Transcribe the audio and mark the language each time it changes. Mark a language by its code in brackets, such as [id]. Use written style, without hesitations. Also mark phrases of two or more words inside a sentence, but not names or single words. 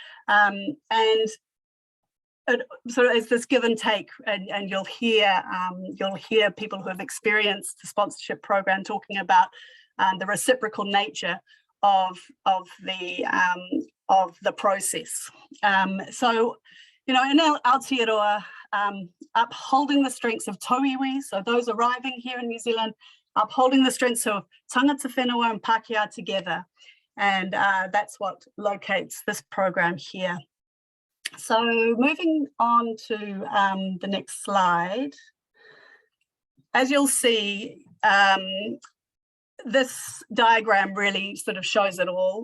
[en] So it's this give and take, and you'll hear people who have experienced the sponsorship program talking about the reciprocal nature of the process. So, in Aotearoa, upholding the strengths of tauiwi, so those arriving here in New Zealand, upholding the strengths of [mi] tangata whenua [en] and Pākehā together, and that's what locates this program here. So moving on to the next slide, as you'll see, this diagram really sort of shows it all.